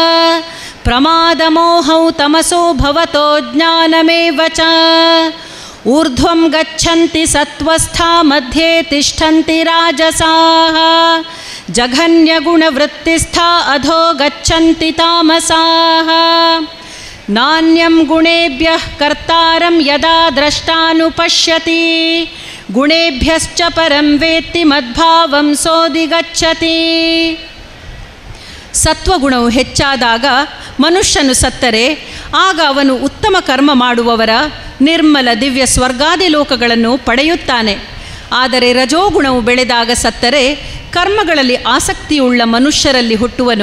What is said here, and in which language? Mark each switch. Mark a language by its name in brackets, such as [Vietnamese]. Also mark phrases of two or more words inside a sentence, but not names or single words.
[Sanskrit] प्रमादमोहौ तमसो भवतो ज्ञानमेव च ऊर्ध्वं गच्छन्ति सत्त्वस्था मध्ये तिष्ठन्ति राजसाः जघन्यगुणवृत्तिस्था अधो गच्छन्ति तामसाः नान्यं गुणेभ्यः कर्तारं यदा द्रष्टानुपश्यति गुणेभ्यश्च परं वेत्ति मद्भावं सोधिगच्छति. [Kannada] ಸತ್ವಗುಣವು ಹೆಚ್ಚಾದಾಗ ಮನುಷ್ಯನು ಸತ್ತರೆ ಆಗ ಅವನು ಉತ್ತಮ ಕರ್ಮ ಮಾಡುವವರ ನಿರ್ಮಲ ದಿವ್ಯ ಸ್ವರ್ಗಾದಿ ಲೋಕಗಳನ್ನು ಪಡೆಯುತ್ತಾನೆ. ಆದರೆ ರಜೋಗುಣವು ಬೆಳೆದಾಗ ಸತ್ತರೆ ಕರ್ಮಗಳಲ್ಲಿ ಆಸಕ್ತಿಯುಳ್ಳ ಮನುಷ್ಯರಲ್ಲಿ ಹುಟ್ಟುವನು.